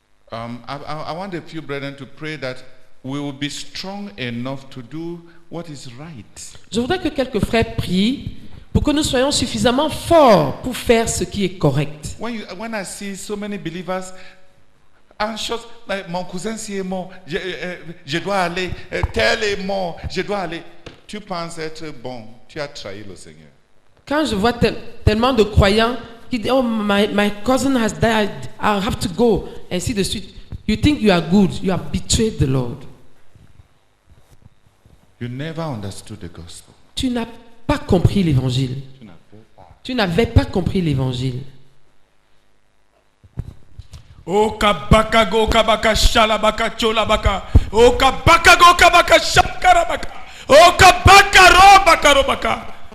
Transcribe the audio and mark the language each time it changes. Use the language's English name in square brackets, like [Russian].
[English] I want a few brethren to pray that we will be strong enough to do what is right. [French] Je voudrais que quelques frères prient pour que nous soyons suffisamment forts pour faire ce qui est correct. [English] When I see so many believers anxious, like, [French] mon cousin si est mort, je dois aller, [English] tel est mort, je dois aller. [French] Tu penses être bon, tu as trahi le Seigneur. Quand je vois tellement de croyants qui disent, [English] oh, my cousin has died, I have to go, [French] ainsi de suite. [English] You think you are good, you have betrayed the Lord. You never understood the gospel. [French] Tu n'as pas compris l'évangile. Tu n'avais pas compris l'évangile. O kabaka go kabaka shalabaka cholabaka. O kabaka go kabaka shakarabaka. O kabaka robaka robaka.